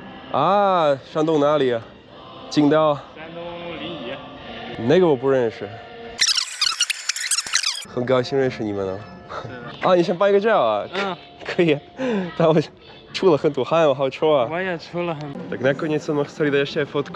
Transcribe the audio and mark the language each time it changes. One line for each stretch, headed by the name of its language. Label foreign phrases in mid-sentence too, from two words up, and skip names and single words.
Chinese: 啊，山东哪里？青岛。山东临沂。那个我不认识。 很高兴认识你们哦。啊，你想拍个照啊？可以啊。但我出了很多汗，我好臭啊。我也出了很。
Slovak: Tak nakoniec som chceli dať ešte aj fotku.